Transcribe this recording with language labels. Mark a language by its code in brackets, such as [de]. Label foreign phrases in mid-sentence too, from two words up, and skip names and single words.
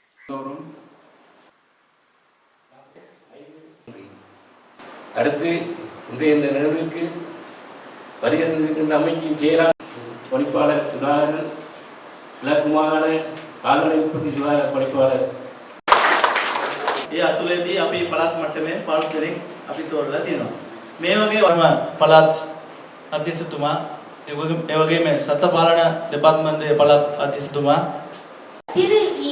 [ta] அடுத்து இன்றைய இந்த நிகழ்வுக்கு வருகின்ற அமைச்சின் செயலாளர் பணிப்பாளர் சுதாகரன், கிழக்கு மாகாண கால்நடை உற்பத்தி சுகாதார பணிப்பாளர். [si] ඒ අතුලේදී අපි පළාත් මට්ටමේ පාර්ශ්වයෙන් අපි තෝරලා තියෙනවා. මේ වගේ පළාත් අධ්‍යක්ෂතුමා, ඒ වගේම සත්ත්ව පාලන දෙපාර්තමේන්තුවේ පළාත් අධ්‍යක්ෂතුමා [ta] திரு இ.